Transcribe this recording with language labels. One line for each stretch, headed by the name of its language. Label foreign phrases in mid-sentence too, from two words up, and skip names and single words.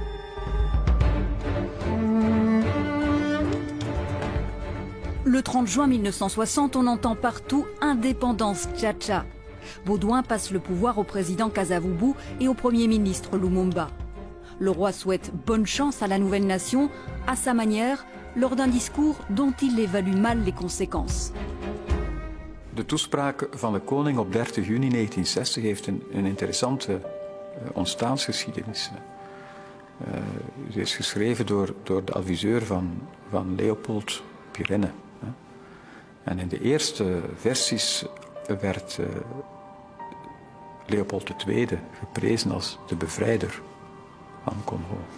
French: Le 30 juin 1960, on entend partout « Indépendance Tchatcha ». Baudouin passe le pouvoir au président Kasavubu et au Premier ministre Lumumba. Le roi souhaite bonne chance à la nouvelle nation, à sa manière, lors d'un discours dont il évalue mal les conséquences.
Dutch: De toespraak van de koning op 30 juni 1960 heeft een interessante ontstaansgeschiedenis. Ze is geschreven door de adviseur van Leopold Pirenne. En in de eerste versies werd Leopold II geprezen als de bevrijder van Congo.